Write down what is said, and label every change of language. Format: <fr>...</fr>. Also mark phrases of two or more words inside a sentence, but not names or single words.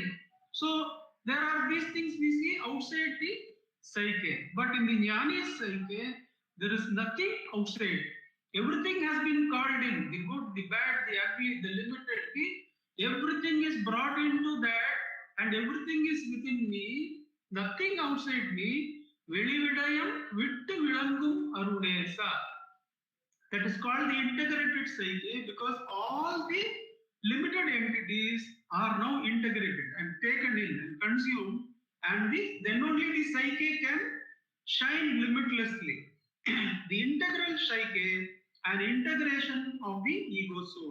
<en>So there are these things we see outside the psyche, but in the Jnani's psyche there is nothing outside. Everything has been called in, the good, the bad, the ugly, the limited, everything is brought into that, and everything is within me, nothing outside me.</en> <ta>வெளிவிடயம் விட்டு விளங்கும் அருணேசா.</ta> <en>That is called the integrated psyche, because all the limited entities are now integrated and taken in and consumed, and then only the psyche can shine limitlessly. The integral psyche and integration of the ego soul.</en>